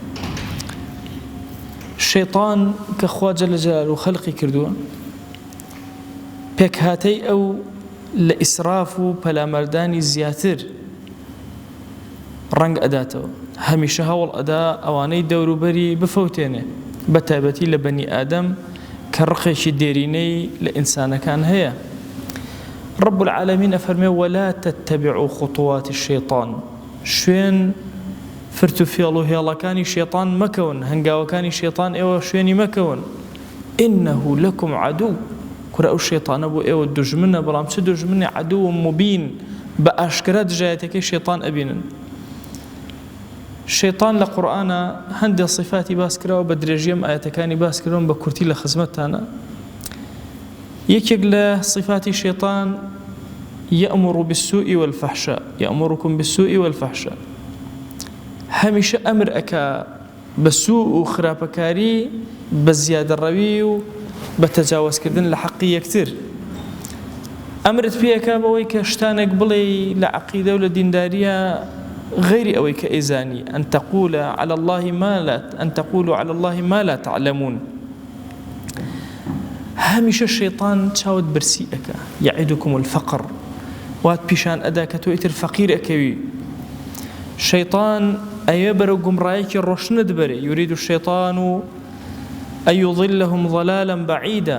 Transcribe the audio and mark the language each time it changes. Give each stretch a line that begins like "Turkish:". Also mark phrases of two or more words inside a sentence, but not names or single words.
Central Kurdish: شەیطان کە خوا
Arabic: جەل جەلالوهو
Central Kurdish: خەڵقی کردووە، پێکهاتەی ئەو لە ئیسراف و پەلامەردانی زیاتر ڕەنگ ئەداتەوە، هەمیشە هەوڵ ئەدا ئەوانەی دەوروبەری بفەوتێنێ، بە تایبەتی لە بەنی ئادەم کە ڕقێکی دێرینەی لە ئینسانەکان هەیە.
Arabic: رب العالمین ئەفەرمێ ولا تتبعوا خطوات الشيطان،
Central Kurdish: شوێن فرت و فێڵ و هێڵەکانی شێطان مەکەون، هەنگاوەکانی شێطان ئێوە شوێنی مەکەون.
Arabic: إنه لكم عدو،
Central Kurdish: کورە ئەو شێطانە بۆ ئێوە دوژمنە، بەڵام چ دوژمنی؟
Arabic: عدو مبین،
Central Kurdish: بە ئاشکرا دژایەتەکەی شێطان ئەبینن. شێطان لە قورئانە هەندێک صفاتی باس کراوە، بە درێژی ئەم ئاەتەکانی باس کراون بە کورتی لە خزمەتتانە. یەکێک لە صفاتی شێطان
Arabic: يأمر بالسوء والفحشاء، يأمركم بالسوء والفحشاء،
Central Kurdish: هەمیشە ئەمر ئەکا بە سوء و خراپەکاری، بە زیادەڕەوی و بە تەجاوزکردن لە حەقی یەکتر. ئەمرت پێەکا بەوەی کە شتانێک بڵێ لە عەقیدە و لە دینداریە غەیری ئەوەی کە ئەیزانی،
Arabic: ئەن تەقولوا عەلى الله ما لا تعلمون.
Central Kurdish: هەمیشە شەیطان چاوت برسی ئەکا،
Arabic: یعیدکم الفەقر،
Central Kurdish: وات پیشان ئەدا کە تۆ ئیتر فەقیر ئەکەوی. شەیطان ئەیە بەرەو گومڕایەکی ڕۆشنت بەرێ،
Arabic: یورید الشەیطان ئەن یضلهم ضلالا بعیدا.